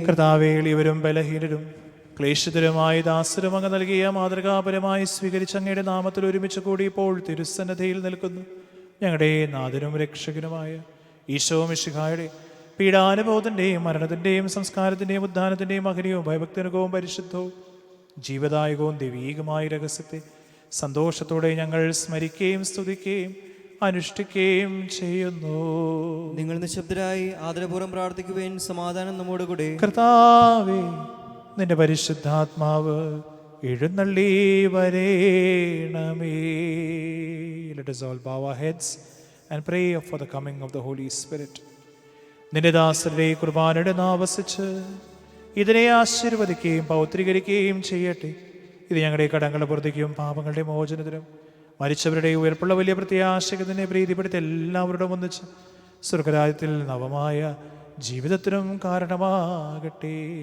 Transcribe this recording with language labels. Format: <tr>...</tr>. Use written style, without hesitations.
<ml>കർത്താവേ, എളിയവരും ബലഹീനരും ക്ലേശിതരുമായ ദാസരും അങ്ങ് നൽകിയ മാതൃകാപരമായി സ്വീകരിച്ച അങ്ങയുടെ നാമത്തിൽ ഒരുമിച്ച് കൂടി ഇപ്പോൾ തിരുസന്നതയിൽ നിൽക്കുന്നു ഞങ്ങളുടെ നാഥനും രക്ഷകനുമായ ഈശോ മിശിഹായുടെ പീഡാനുഭവത്തിൻ്റെയും മരണത്തിൻ്റെയും സംസ്കാരത്തിൻ്റെയും ഉദ്ധാനത്തിൻ്റെയും മഹനീയവും ഭയഭക്തനുകവും പരിശുദ്ധവും ജീവദായകവും ദൈവീകമായ രഹസ്യത്തെ സന്തോഷത്തോടെ ഞങ്ങൾ സ്മരിക്കുകയും സ്തുതിക്കുകയും അനുഷ്ഠിക്കുകയും ചെയ്യുന്നു. നിങ്ങൾ നിശബ്ദരായി ആദരപൂർവ്വം പ്രാർത്ഥിക്കുവിൻ. സമാധാനം നമ്മോടുകൂടെ. കർത്താവേ, നിന്റെ പരിശുദ്ധാത്മാവ് എഴുന്നള്ളി വരേണമേ.</ml> <en>Let us all bow our heads and pray for the coming of the Holy Spirit.</en> <ml>നിന്റെ ദാസരുടെ കുർബാനയുടെ നാവസിച്ച് ഇതിനെ ആശീർവദിക്കുകയും പൗത്രീകരിക്കുകയും ചെയ്യട്ടെ. ഇത് ഞങ്ങളുടെ കടങ്ങളുടെ പുറത്തേക്കും പാപങ്ങളുടെ മോചനത്തിനും മരിച്ചവരുടെ ഉയർപ്പുള്ള വലിയ പ്രത്യാശയ്ക്ക് തന്നെ പ്രീതിപ്പെടുത്തി എല്ലാവരോടും ഒന്നിച്ച് സ്വർഗരാജ്യത്തിൽ നവമായ ജീവിതത്തിനും കാരണമാകട്ടെ.</ml>